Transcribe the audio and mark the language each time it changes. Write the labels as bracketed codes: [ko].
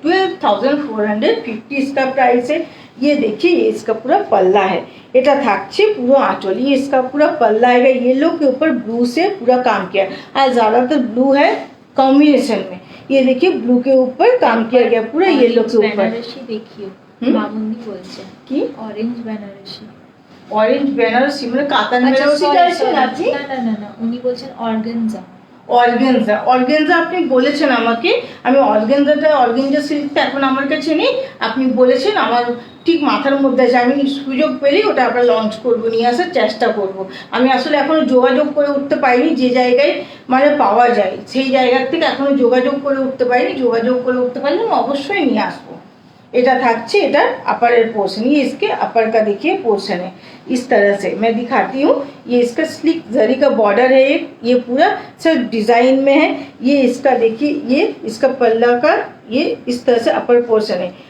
[hi] 12,450 इसका प्राइस है। ये देखिए, ये इसका पूरा पल्ला है, [bn] এটা থাকছে পুরো [hi] आंचल। ये इसका पूरा पल्ला है, येलो के ऊपर ब्लू से पूरा काम किया है, और ज्यादातर ब्लू है कॉम्बिनेशन में। ये देखिए, ब्लू के ऊपर काम किया गया पूरा येलो के ऊपर। [bn] বেনারসি দেখিও, মামুনি বলছে কি অরেঞ্জ বেনারসি। অরেঞ্জ বেনারসি মানে কাতান বেনারসি চাইছেন আপনি? না না না না, উনি বলছেন অর্গানজা। অর্গেনজা, অর্গেনজা আপনি বলেছেন আমাকে, আমি অর্গেনজা সিল্কটা এখন আমার কাছে নেই, আপনি বলেছেন, আমার ঠিক মাথার মধ্যে আছে, আমি সুযোগ পেলেই ওটা আমরা লঞ্চ করব, নিয়ে আসার চেষ্টা করব। আমি আসলে এখনো যোগাযোগ করে উঠতে পারিনি, যে জায়গায় মানে পাওয়া যায় সেই জায়গার থেকে এখনো যোগাযোগ করে উঠতে পারিনি। যোগাযোগ করে উঠতে পারলে আমি অবশ্যই নিয়ে আসবো। এটা থাকছে, এটা [hi] अपर पोर्शन, ये इसके अपर का देखिए पोर्शन है। इस तरह से मैं दिखाती हूँ। ये इसका स्लिक जरी का बॉर्डर है, ये पूरा सिर्फ डिजाइन में है। ये इसका देखिए, ये इसका पल्ला का ये इस तरह से अपर पोर्शन है।